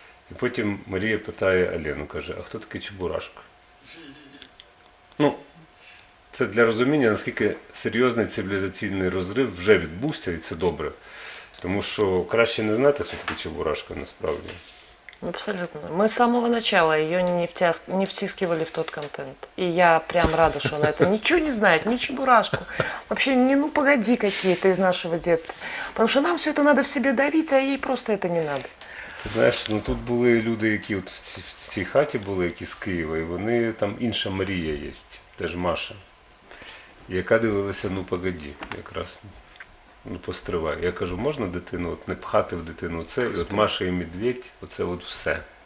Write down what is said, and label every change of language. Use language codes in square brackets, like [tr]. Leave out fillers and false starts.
[uk] І потім Марія питає Алену, каже, а хто такий Чебурашка? Ну, це для розуміння, наскільки серйозний цивілізаційний розрив вже відбувся, і це добре. Тому що краще не знати, хто такий Чебурашка насправді. Абсолютно. [ru] Мы с самого начала ее не втискивали в тот контент. И я прям рада, что она это ничего не знает, ни Чебурашку. Вообще, ну погоди какие-то из нашего детства. Потому что нам все это надо в себе давить, а ей просто это не надо. [uk] Ти знаєш, ну тут були люди, які от в цій хаті були, які з Києва, і вони, там інша Марія є, теж Маша, яка дивилася, ну погоді, якраз. Ну, постривай. Я кажу, можна дитину, от не пхати в дитину це, і от Маша і Медведь, оце от все.